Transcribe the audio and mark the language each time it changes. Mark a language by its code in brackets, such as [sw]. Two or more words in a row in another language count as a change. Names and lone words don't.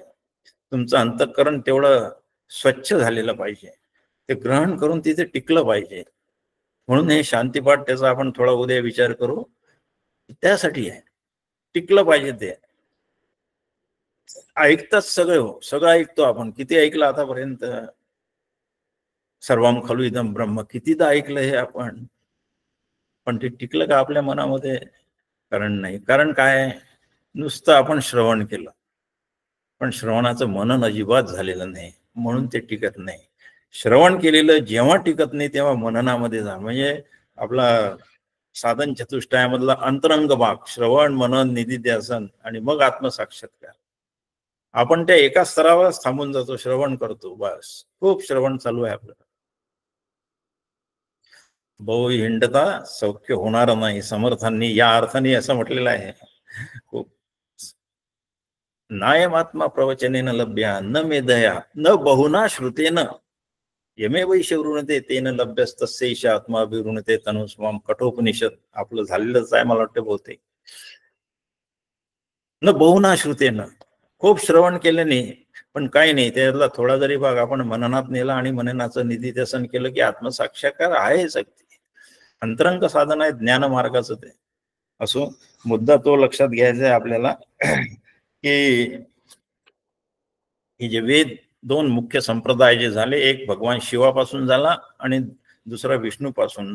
[mr] तुमचं अंतःकरण तेवढं स्वच्छ झालेलं पाहिजे, ते ग्रहण करून तिथे टिकलं पाहिजे. म्हणून हे शांतीपाठ त्याचा आपण थोडा उद्या विचार करू. त्यासाठी आहे, टिकलं पाहिजे. ते ऐकतात सगळं ऐकतो आपण. किती ऐकलं आतापर्यंत? [sa] सर्वम खलु इदम ब्रह्म [mr] कितीदा ऐकलं हे आपण, पण ते टिकलं का आपल्या मनामध्ये? कारण नाही. कारण काय, नुसतं आपण श्रवण केलं पण श्रवणाचं मनन अजिबात झालेलं नाही, म्हणून ते टिकत नाही. श्रवण केलेलं जेव्हा टिकत नाही तेव्हा मननामध्ये जा. म्हणजे आपला साधन चतुष्टयामधला अंतरंग भाग, श्रवण, मनन, निधिध्यासन आणि मग आत्मसाक्षात्कार. आपण त्या एका स्तरावरच थांबून जातो, श्रवण करतो, बस खूप श्रवण चालू आहे आपलं. बहु हिंडता सौख्य होणार नाही, समर्थांनी या अर्थाने असं म्हटलेलं आहे. [sa] खूप नायमात्मा प्रवचनेन लभ्या न मेधया न बहुना श्रुतेन यमे वैशवृणते तेन लभ्यस्तस्यैष आत्मा विवृणते तनुस्वाम. [mr] कठोपनिषद आपलं झालेलंच आहे मला वाटतं बहुतेक. [sa] न बहुना श्रुतेन, [mr] खूप श्रवण केल्याने पण काही नाही, त्यातला थोडा जरी भाग आपण मननात नेला आणि मननाचं निधिध्यासन केलं की आत्मसाक्षात्कार आहे. शक्ती अंतरंग साधन आहे ज्ञान मार्गाचं. ते असो, मुद्दा तो लक्षात घ्यायचा आहे आपल्याला की हे जे वेद दोन मुख्य संप्रदाय जे झाले, एक भगवान शिवापासून झाला आणि दुसरा विष्णूपासून.